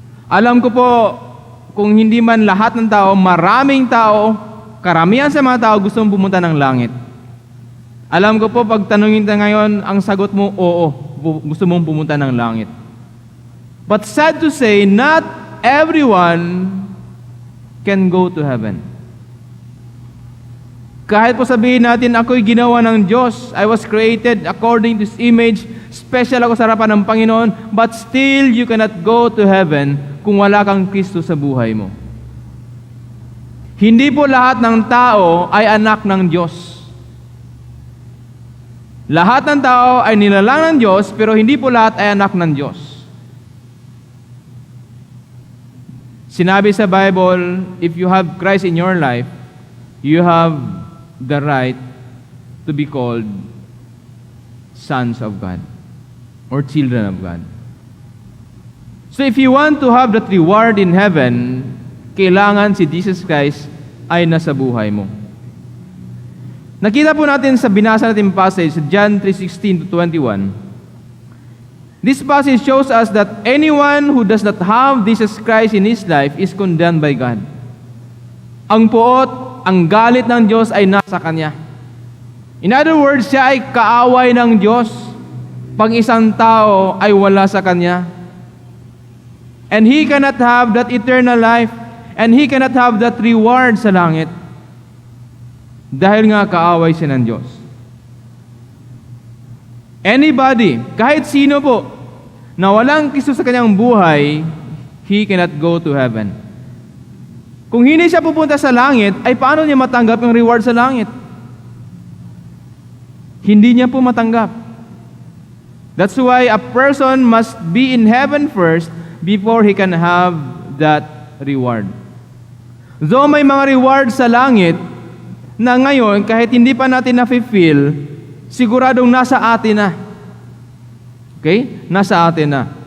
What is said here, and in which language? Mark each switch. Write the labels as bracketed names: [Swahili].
[Filipino] Alam ko po, kung hindi man lahat ng tao, maraming tao, karamihan sa mga tao gustong pumunta ng langit. Alam ko po, pag tanungin ka ngayon, ang sagot mo, oo, gusto mong pumunta ng langit. [English] But sad to say, not everyone can go to heaven. [Filipino] Kahit po sabihin natin, ako'y ginawa ng Diyos, [English] I was created according to His image, [Filipino] special ako sa harapan ng Panginoon, [English] but still you cannot go to heaven [Filipino] kung wala kang Kristo sa buhay mo. Hindi po lahat ng tao ay anak ng Diyos. Lahat ng tao ay nilalang ng Diyos, pero hindi po lahat ay anak ng Diyos. Sinabi sa Bible, [English] if you have Christ in your life, you have the right to be called sons of God or children of God. So if you want to have that reward in heaven, [Filipino] kailangan si Jesus Christ ay nasa buhay mo. Nakita po natin sa binasa natin passage, John 3:16 to 21. [English] This passage shows us that anyone who does not have Jesus Christ in his life is condemned by God. [Filipino] Ang puot, ang galit ng Diyos ay nasa kanya. [English] In other words, [Filipino] siya ay kaaway ng Diyos pag isang tao ay wala sa kanya. [English] And he cannot have that eternal life, and he cannot have that reward [Filipino] sa langit. Dahil nga kaaway siya ng Diyos. Anybody, kahit sino po, na walang Kristo sa kanyang buhay, [English] he cannot go to heaven. [Filipino] Kung hindi siya pupunta sa langit, ay paano niya matanggap yung reward sa langit? Hindi niya po matanggap. [English] That's why a person must be in heaven first before he can have that reward. [Filipino] Though may mga reward sa langit na ngayon, kahit hindi pa natin na-fulfill, siguradong nasa atin na. Okay? Nasa atin na.